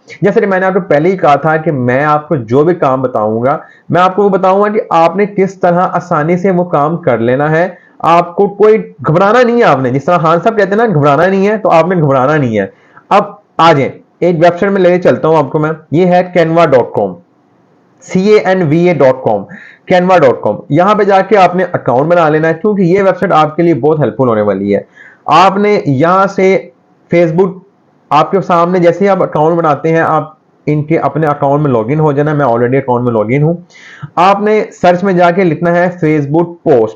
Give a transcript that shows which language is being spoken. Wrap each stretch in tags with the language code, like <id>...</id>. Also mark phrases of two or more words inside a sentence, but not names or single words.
<ur>جیسے کہ میں نے آپ کو پہلے ہی کہا تھا کہ میں آپ کو جو بھی کام بتاؤں گا، میں آپ کو وہ بتاؤں گا کہ آپ نے کس طرح آسانی سے وہ کام کر لینا ہے. آپ کو کوئی گھبرانا نہیں ہے. آپ نے جس طرح خان صاحب کہتے ہیں نا، گھبرانا نہیں ہے، تو آپ نے گھبرانا نہیں ہے. اب آ جائے، ایک ویب سائٹ میں لے کے چلتا ہوں آپ کو میں. یہ ہے canva.com, canva.com, canva.com। یہاں پہ جا کے آپ نے اکاؤنٹ بنا لینا ہے، کیونکہ یہ ویب سائٹ آپ کے لیے بہت ہیلپ فل ہونے والی ہے. آپ نے یہاں سے فیس بک، آپ کے سامنے جیسے ہی آپ اکاؤنٹ بناتے ہیں، آپ ان کے اپنے اکاؤنٹ میں لاگ ان ہو جانا. میں آلریڈی اکاؤنٹ میں لاگ ان ہوں۔ آپ نے سرچ میں جا کے لکھنا ہے</ur> <en>Facebook post.</en>